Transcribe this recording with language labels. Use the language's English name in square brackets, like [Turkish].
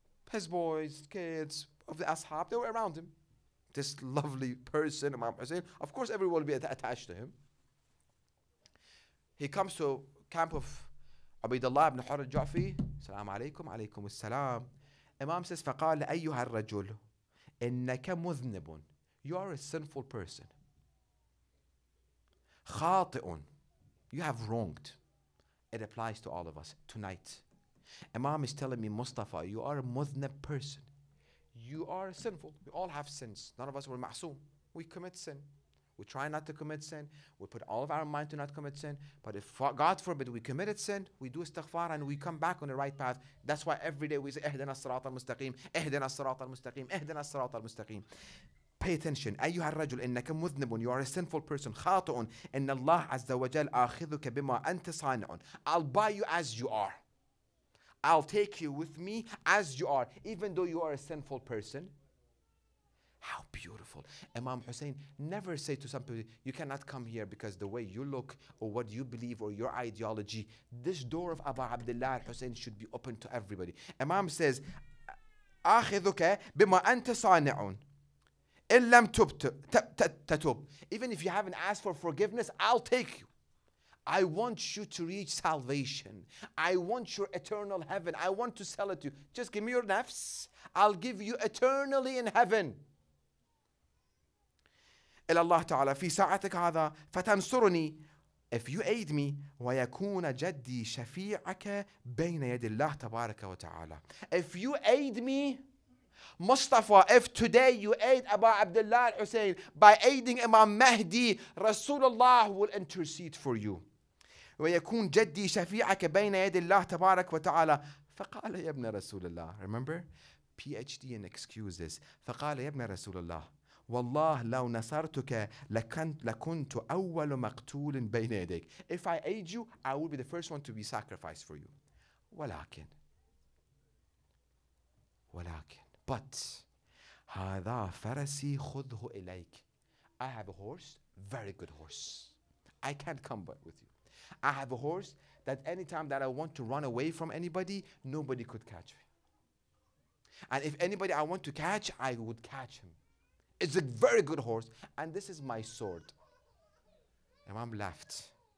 [English] His boys, kids, of the ashab, they were around him. This lovely person, Imam Hussein, of course everyone will be attached to him. He comes to camp of Ubaydullah ibn Hur al-Ju'fi. Assalamu alaikum, alaikum as-salam. Imam says, [Arabic] فَقَالَ أَيُّهَا الرَّجُلُ إِنَّكَ مُذْنِبٌ. [English] You are a sinful person. [Arabic] خاطئٌ. [English] You have wronged. It applies to all of us tonight. Imam is telling me, Mustafa, you are a mudhnab person. You are sinful. We all have sins. None of us were ma'soom. We commit sin. We try not to commit sin. We put all of our mind to not commit sin. But if God forbid we committed sin, we do istighfar and we come back on the right path. That's why every day we say, [Arabic] اهدنا الصراط المستقيم, اهدنا الصراط المستقيم, اهدنا الصراط المستقيم. [English] Pay attention. [Arabic] أيها الرجل إنك مذنب. [English] You are a sinful person. [Arabic] خاطئ. إن الله عز وجل آخذك بما أنت صانع. [English] I'll buy you as you are. I'll take you with me as you are, even though you are a sinful person. How beautiful. Imam Hussein never say to some people, you cannot come here because the way you look or what you believe or your ideology. This door of Abu Abdullah al-Hussein should be open to everybody. Imam says, [Arabic] آخذك بما أنت صانع. إن لم تتوب. [English] Even if you haven't asked for forgiveness, I'll take you. I want you to reach salvation. I want your eternal heaven. I want to sell it to you. Just give me your nafs. I'll give you eternally in heaven. [Arabic] إلى الله تعالى في ساعتك هذا فتنصرني [English] if you aid me, [Arabic] وَيَكُونَ جَدِّي شَفِيعَكَ بَيْنَ يَدِ اللَّهِ تَبَارَكَ وَتَعَالَى. [English] If you aid me, Mustafa, if today you aid Abu Abdullah al-Hussein by aiding Imam Mahdi, Rasulullah will intercede for you. [Arabic] ويكون جدي شفيعك بين يد الله تبارك وتعالى. فقال يا ابن رسول الله. [English] Remember? PhD in excuses. [Arabic] فقال يا ابن رسول الله والله لو نصرتك لكنت أول مقتول بين يديك. [English] If I aid you, I will be the first one to be sacrificed for you. [Arabic] ولكن [English] but [Arabic] هذا فرسي خذه إليك. [English] I have a horse, very good horse. I can't come but with you. I have a horse that anytime that I want to run away from anybody, nobody could catch me. And if anybody I want to catch, I would catch him. It's a very good horse. And this is my sword. Imam laughed.